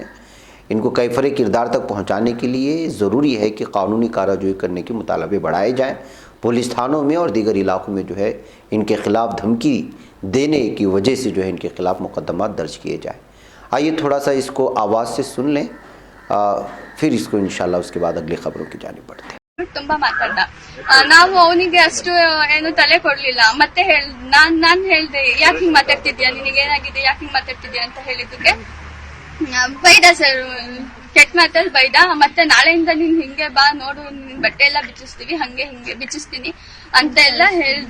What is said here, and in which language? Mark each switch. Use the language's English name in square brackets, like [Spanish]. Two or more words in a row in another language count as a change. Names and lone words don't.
[Urdu] ان کو کیفر کردار تک پہنچانے کے لیے ضروری ہے کہ قانونی کارروائی کرنے کے مطالبے بڑھائے جائیں، پولیس تھانوں میں اور دیگر علاقوں میں جو ہے ان کے خلاف دھمکی دینے کی وجہ سے جو ہے ان کے خلاف مقدمات درج کیے جائیں۔ آئیے تھوڑا سا اس کو آواز سے سن لیں، پھر اس کو انشاءاللہ اس کے بعد اگلی خبروں کی جانب بڑھتے ہیں۔ [Kannada] ತುಂಬಾ ಮಾತಾಡ್ದ, ನಾವು ಅವನಿಗೆ ಅಷ್ಟು ಏನು ತಲೆ ಕೊಡ್ಲಿಲ್ಲ. ಮತ್ತೆ ನಾನ್ ಹೇಳ್ದೆ, ಯಾಕೆ ಹಿಂಗ್ ಮಾತಾಡ್ತಿದ್ಯಾ, ನಿನಗೇನಾಗಿದೆ, ಯಾಕೆ ಹಿಂಗ್ ಮಾತಾಡ್ತಿದ್ಯಾ ಅಂತ ಹೇಳಿದ್ದಕ್ಕೆ ಬೈದ ಸರ್, ಕೆಟ್ಟ ಮಾತಲ್ಲಿ ಬೈದ. ಮತ್ತೆ ನಾಳೆಯಿಂದ ನೀನ್ ಹಿಂಗೆ ಬಾ, ನೋಡು ನಿನ್ ಬಟ್ಟೆ ಎಲ್ಲ ಬಿಚ್ಚಿಸ್ತೀವಿ, ಹಂಗೆ ಹಿಂಗೆ ಬಿಚ್ಚಿಸ್ತೀನಿ ಅಂತ ಎಲ್ಲ ಹೇಳ್ದ.